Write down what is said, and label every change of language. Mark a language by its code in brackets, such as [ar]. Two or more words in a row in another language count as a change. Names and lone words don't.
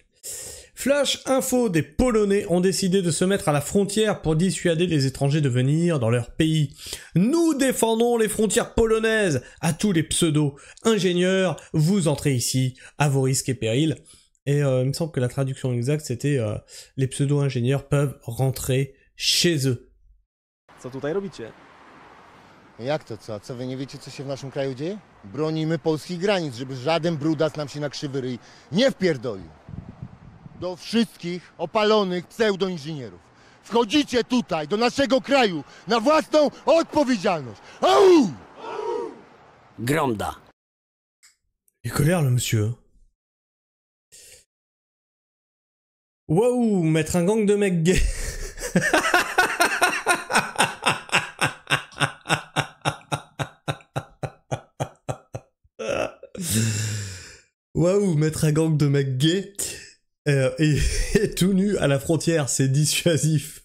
[fr] Flash info, des Polonais ont décidé de se mettre à la frontière pour dissuader les étrangers de venir dans leur pays. Nous défendons les frontières polonaises. À tous les pseudo-ingénieurs, vous entrez ici à vos risques et périls. Et il me semble que la traduction exacte, c'était les pseudo-ingénieurs peuvent rentrer chez eux. [pl] Co tutaj robicie? Jak to co? Co wy nie wiecie, co się w naszym kraju dzieje? Bronimy polskich granic, żeby żaden brudas nam się na krzywy ryj nie wpierdolił. Do wszystkich opalonych pseudoinżynierów. Wchodzicie tutaj, do naszego kraju, na własną odpowiedzialność. Au! Gromda. [fr] Il est colère, le monsieur. Waouh, mettre un gang de mecs gays. Waouh, mettre un gang de mecs gays et tout nu à la frontière, c'est dissuasif.